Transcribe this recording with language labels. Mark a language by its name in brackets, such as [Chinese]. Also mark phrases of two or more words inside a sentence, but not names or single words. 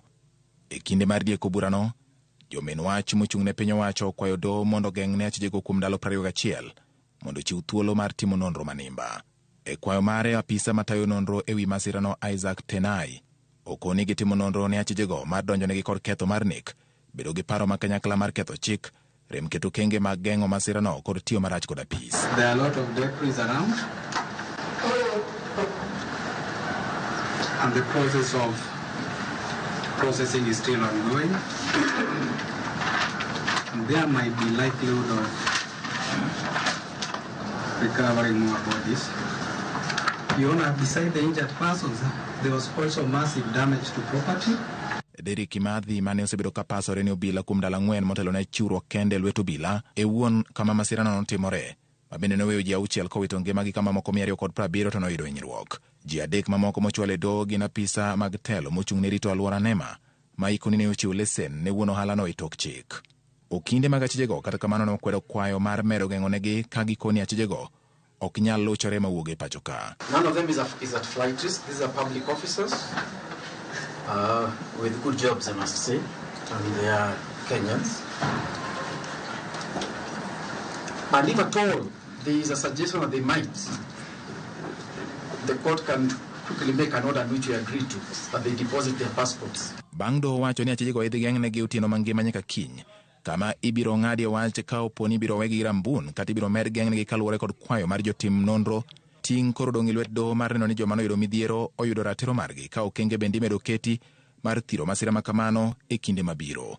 [Luo (Kenya and Tanzania)] E kinde mar dieko burano, jomin wach mochung' ne piny owacho okwayo do mondo geng'ne achijego kuom ndalo 21 mondo chiw thuolo mar timo nonro manimba. E kwayo mare, apisa matayo nonro ewi masirano Isaac Tenai okoni gitimo nonro ne achijego mar donjonegi kod ketho mar nek, bedo gi paro ma kanyakla mar ketho chik, rem keto kenge mag geng'o masirano kod tiyo marach kod apis. [English] There are a lot of debris around, and the process of processing is still ongoing. There might be likelihood of recovering more bodies. You know, beside the injured persons, there was also massive damage to property. [Luo (Kenya and Tanzania)] Derek Kimathi mane osebedo ka pasore ni obila kuom ndalo 4 motelo ne chiwruok kende lwet obila e wuon kama masirano notimore, ma bende noweyo ji 6 kowito ngimagi kama moko 270 to noyudo hinyruok. Ji 3 mamoko mochwal e doho gin apisa mag telo mochung' ne rito alwora NEMA ma ikoni ne ochiwo lesen ne wuon ohalano e tok chik. Okinde mag achijego kata kamano ne okwedo kwayo mar medo geng'onegi ka gikoni achijego ok nyal luchore mawuok e pacho ka. [English] None of them is at flight risk. These are public officers with good jobs, I must say, and they are Kenyans. And if at all there is a suggestion that they might, the court can quickly make an order which we agree to, that they deposit their passports. [Luo (Kenya and Tanzania)] Bang' doho wacho ni achijego idhi geng'negi otieno mangima nyaka kiny, kama ibiro ng'adi wach ka oponi ibiro wegi rambun kata ibiro med geng'negi kaluwore kod kwayo mar jotim nonro. Ting' koro dong' lwet doho mar neno ni joma noyudo midhiero oyudo ratiro margi ka okenge bende imedo keti mar thiro masira ma kamano e kinde mabiro.